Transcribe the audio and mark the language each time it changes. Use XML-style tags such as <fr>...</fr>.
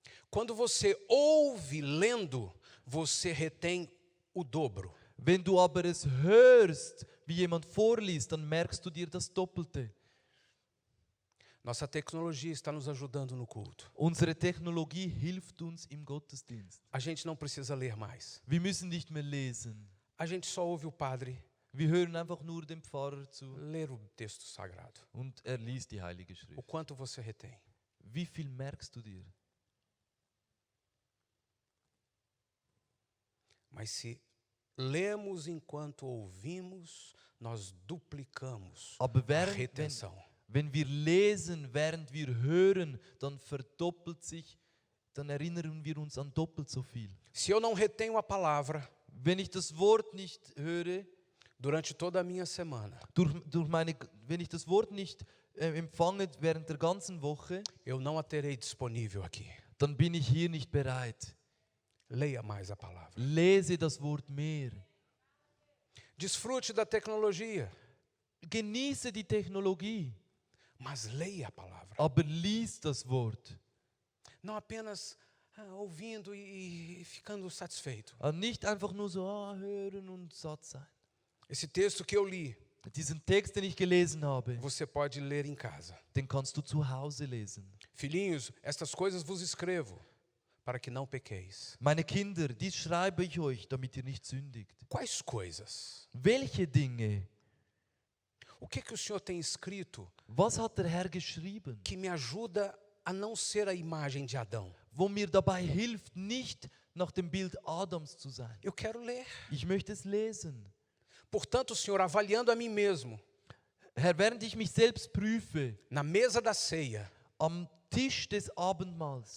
<pt>Quando você ouve lendo, você retém o dobro.</pt> <de>Wenn du aber es hörst, wie jemand vorliest, dann merkst du dir das Doppelte.</de> <pt>Nossa tecnologia está nos ajudando no culto.</pt> <de>Unsere Technologie hilft uns im Gottesdienst.</de> <pt>A gente não precisa ler mais.</pt> <de>Wir müssen nicht mehr lesen.</de> <pt>A gente só ouve o padre</pt> <de>Wir hören einfach nur dem Pfarrer zu</de> <pt>ler o texto sagrado.</pt> <de>und er liest die Heilige</de> <pt>O</pt> <de>Schrift.</de> <pt>quanto você retém.</pt> <de>Wie viel merkst du dir?</de> <pt>Mas se lemos enquanto ouvimos, nós duplicamos</pt> <de>Aber</de> <pt>a retenção.</pt> <de>wenn wir lesen, während wir hören, dann verdoppelt sich dann erinnern wir uns an doppelt so viel.</de> <pt>Se eu não retenho a palavra</pt> <de>Wenn ich das Wort nicht höre,</de> <pt>durante toda a minha semana,</pt> <de>wenn ich das Wort nicht empfange während der ganzen Woche,</de> <pt>eu não a terei disponível aqui.</pt> <de>dann bin ich hier nicht bereit.</de> <pt>Leia mais a palavra.</pt> <de>Lese das Wort mehr.</de> <pt>Desfrute da tecnologia,</pt> <de>Genieße die Technologie,</de> <pt>mas leia a palavra.</pt> <de>aber lies das Wort.</de> <pt>Não apenas ouvindo e ficando satisfeito.</pt> <de>Nicht einfach nur so hören und satt sein.</de> <pt>Esse texto que eu li,</pt> <de>Diesen Text, den ich gelesen habe,</de> <pt>você pode ler em casa.</pt> <de>den kannst du zu Hause lesen.</de> <pt>Filhinhos, estas coisas vos escrevo, para que não pequeis.</pt> <de>Meine Kinder, dies schreibe ich euch, damit ihr nicht sündigt.</de> <pt>Quais coisas?</pt> <de>Welche Dinge?</de> <pt>O que o Senhor tem escrito</pt> <de>Was hat der Herr geschrieben,</de> <pt>que me ajuda a não ser a imagem de Adão?</pt> <de>wo mir dabei hilft, nicht nach dem Bild Adams zu sein?</de> <pt>Eu quero ler.</pt> <de>Ich möchte es lesen.</de> <pt>Portanto, Senhor, avaliando a mim mesmo,</pt> <de>Herr, während ich mich selbst prüfe,</de> <pt>na mesa da ceia,</pt> <de>am Tisch des Abendmahls,</de>